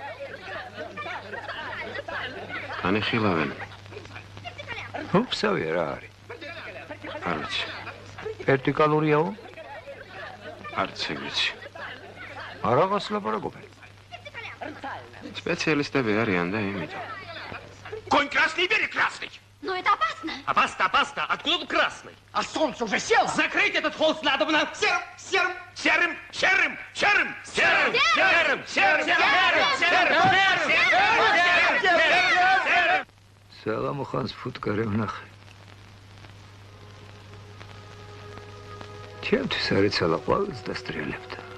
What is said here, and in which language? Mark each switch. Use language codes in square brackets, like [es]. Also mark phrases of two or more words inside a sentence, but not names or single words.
[ka] ანიხილავენ. უფსავია რა არის? არ ვიცი. ვერტიკალურიაო? არც ეგ ვიცი. არაღას ლაპარაკობენ. Специалистები არიან და იმიტომ. [ru] Конь красный, бери красный. Но это опасно. Опасно. Откуда тут красный? А солнце уже село. Закрыть этот холст надобно. Серым. [ka] სალამოხანს ფუტკარი ვნახე. ჩემთვის არიცალა ყვავილს დასტრიალებდა.